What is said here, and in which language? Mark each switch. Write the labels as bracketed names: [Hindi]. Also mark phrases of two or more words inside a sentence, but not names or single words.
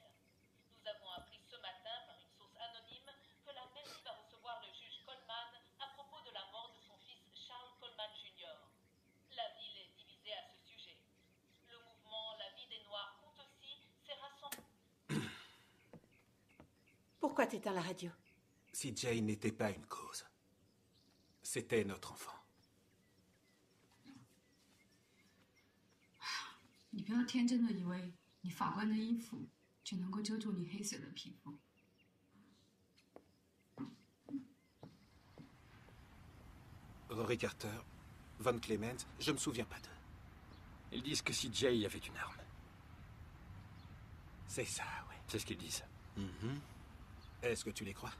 [French] Nous avons appris ce matin par une source anonyme que la mairie va recevoir le juge Coleman à propos de la mort de son fils Charles Coleman Jr. La ville est divisée à ce sujet. Le mouvement La Vie des Noirs compte aussi s'est rassemblé. Pourquoi t'éteins la radio? CJ n'était pas une cause. C'était notre enfant. [Chinese] 你不要天真的以为你法官的衣服就能够遮住你黑色的皮肤。 [French] Rory Carter, Von Clement, je me souviens pas d'eux. Ils disent que CJ avait une arme. C'est ça, oui. C'est ce qu'ils disent. Est-ce que tu les crois?